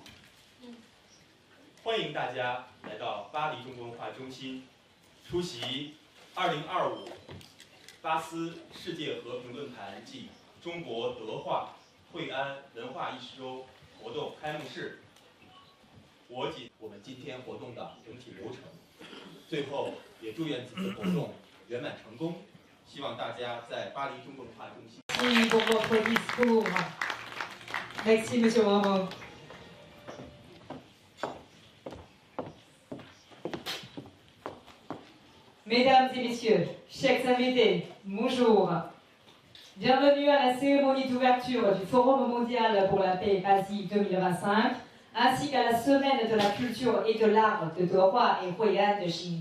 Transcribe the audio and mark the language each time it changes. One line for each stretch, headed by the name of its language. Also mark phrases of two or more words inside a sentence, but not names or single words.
Chinese: 欢迎大家来到巴黎中国文化中心，出席2025巴斯世界和平论坛暨中国德化惠安文化艺术周活动开幕式。我们今天活动的整体流程，最后也祝愿此次活动圆满成功。希望大家在巴黎中国文化中心。
French: Merci pour votre discours. Merci, Monsieur Bravo. Mesdames et messieurs, chers invités, bonjour. Bienvenue à la cérémonie d'ouverture du Forum mondial pour la paix Asie 2025, ainsi qu'à la semaine de la culture et de l'art de Doha et Hui'an de Chine.